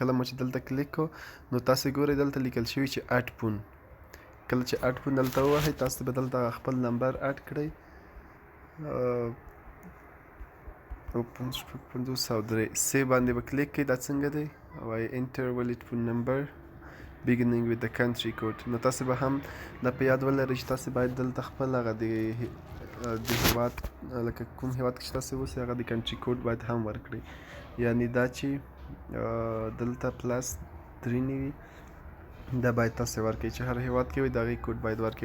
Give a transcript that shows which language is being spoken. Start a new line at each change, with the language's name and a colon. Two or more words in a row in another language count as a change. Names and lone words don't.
Pashto: کله مو چې دلته کلیک کړو نو تاسې ګورئ دلته لیکل شوي چې
English: add phone.
Pashto: کله چې
English: add phone
Pashto: دلته ووهئ تاسو به دلته خپل نمبر اډ کړئ. 553 سیو باندې به کلیک کړئ. دا څنګه دی وایي
English: enter valid phone number beginning with the country code.
Pashto: نو تاسې به هم دا په یاد ولرئ چې تاسې باید دلته خپل هغه د هیواد لکه کوم هیواد کې چې تاسې اوسئ هغه د
English: country code
Pashto: باید هم ورکړئ. یعنې دا چې دلته +3 نه وي دا باید تاسې ورکړئ، چې هر هیواد کې وي د هغې کوډ باید ورکړئ.